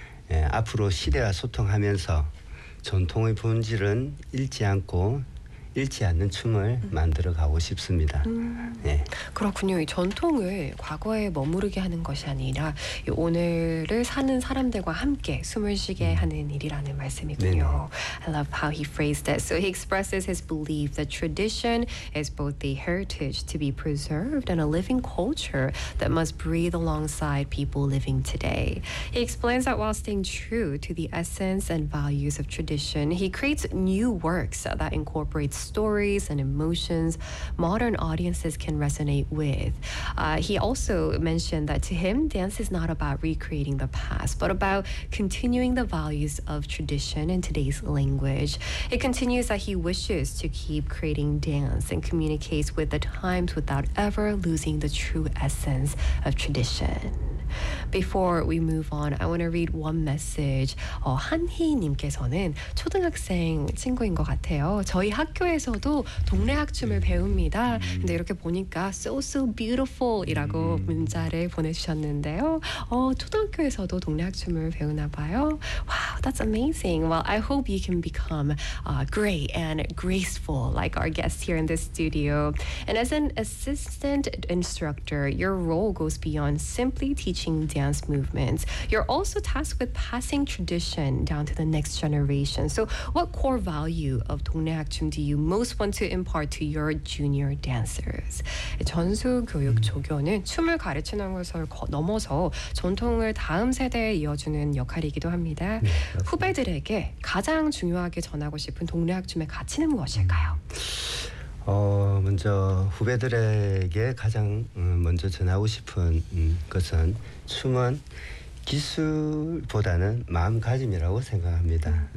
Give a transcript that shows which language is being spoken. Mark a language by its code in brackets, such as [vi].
[ko] 예, 앞으로 시대와 소통하면서 전통의 본질은 잃지 않는 춤을 만들어 가고 싶습니다. 예. 그렇군요. 이 전통을 과거에 머무르게 하는 것이 아니라 이 오늘을 사는 사람들과 함께 숨을 쉬게 하는 일이라는 말씀이군요. 네네. [en] I love how he phrased it. So he expresses his belief that tradition is both the heritage to be preserved and a living culture that must breathe alongside people living today. He explains that while staying true to the essence and values of tradition, he creates new works that incorporate stories and emotions modern audiences can resonate with. He also mentioned that to him, dance is not about recreating the past, but about continuing the values of tradition in today's language. It continues that he wishes to keep creating dance and communicates with the times without ever losing the true essence of tradition. Before we move on, I want to read one message. [ko] 한희님께서는 초등학생 친구인 것 같아요. 저희 학교에서도 동네 학춤을 배웁니다. 근데 이렇게 보니까 [en] so beautiful [ko] 이라고 문자를 보내주셨는데요. 초등학교에서도 동네 학춤을 배우나 봐요. [en] Wow, that's amazing. Well, I hope you can become great and graceful like our guests here in this studio. And as an assistant instructor, your role goes beyond simply teaching dance movements. You're also tasked with passing tradition down to the next generation. So what core value of 동네 학춤 do you most want to impart to your junior dancers? [ko] 전수 교육 조교는 춤을 가르치는 것을 넘어서 전통을 다음 세대에 이어주는 역할이기도 합니다. 네, 후배들에게 가장 중요하게 전하고 싶은 동네 학춤의 가치는 무엇일까요? 먼저 후배들에게 가장 먼저 전하고 싶은 것은 춤은 기술보다는 마음가짐이라고 생각합니다.